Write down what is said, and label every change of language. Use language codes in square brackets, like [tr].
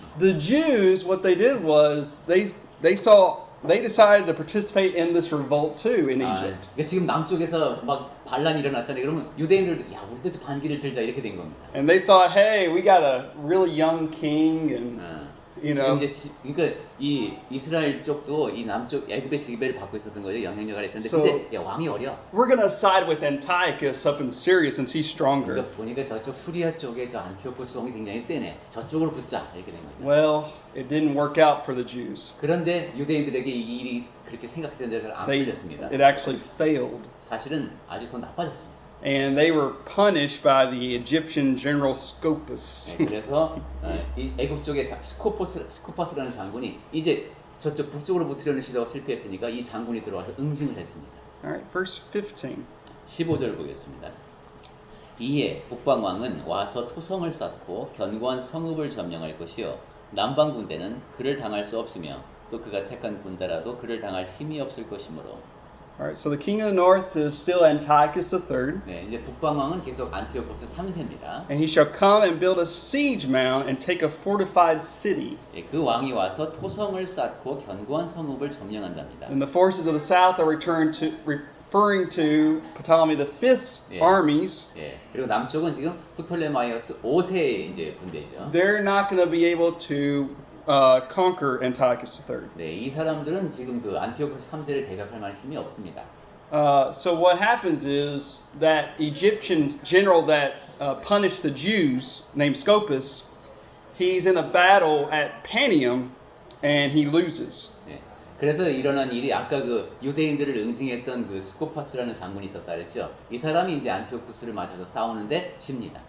[en] The Jews, what they did was they decided to participate in this revolt too in 아, Egypt. [ko] 그러니까 지금 남쪽에서 막 반란이 일어났잖아요. 그러면 유대인들도 야 우리도 반기를 들자 이렇게 된 겁니다. [en] And they thought, hey, we got a really young king, and you know. [ko] 이제 그러니까 이 이스라엘 쪽도 이 남쪽 애굽의 지배를 받고 있었던 거죠. 영향력을 했었는데 [en] So- [ko] 근데 야, 왕이 어려. [en] We're going to side with Antiochus up in Syria since he's stronger. [ko] 그러니까 보니까 저쪽 수리아 쪽에 저 안티오코스 왕이 굉장히 세네. 저쪽으로 붙자 이렇게 된 거죠. [en] Well, it didn't work out for the Jews. [ko] 그런데 유대인들에게 이 일이 그렇게 생각했던 대로 안 [en] They, [ko] 풀렸습니다. [en] it actually failed. [ko] 사실은 아주 더 나빠졌습니다. [en] And they were punished by the Egyptian general Scopas. [ko] 네, 그래서 이 애굽 쪽의 스코파스라는 장군이 이제 저쪽 북쪽으로 붙으려는 시도가 실패했으니까 이 장군이 들어와서 응징을 했습니다. [en] All right, verse 15. [ko] 15절 보겠습니다. 이에 북방왕은 와서 토성을 쌓고 견고한 성읍을 점령할 것이요 남방 군대는 그를 당할 수 없으며 또 그가 택한 군대라도 그를 당할 힘이 없을 것이므로. [en] All right, so the king of the north is still Antiochus III. [ko] 네, 이제 북방왕은 계속 안티오코스 3세입니다. [en] And he shall come and build a siege mound and take a fortified city. [ko] 예, 그 왕이 와서 토성을 쌓고 견고한 성읍을 점령한답니다. [en] And the forces of the south are referring to Ptolemy V's Yeah. armies. [ko] 예, 그리고 남쪽은 지금 프톨레마이오스 5세의 이제 군대죠. [en] They're not going to be able to conquer Antiochus III. [ko] 네, 이 사람들은 지금 그 안티오코스 3세를 대적할 만한 힘이 없습니다. [en] So what happens is that Egyptian general that punished the Jews, named Scopas, he's in a battle at Panium, and he loses. [ko] 예, 그래서 일어난 일이 아까 그 유대인들을 응징했던 그 스코파스라는 장군이 있었다 그랬죠. 이 사람이 이제 안티오코스를 맞아서 싸우는데 집니다.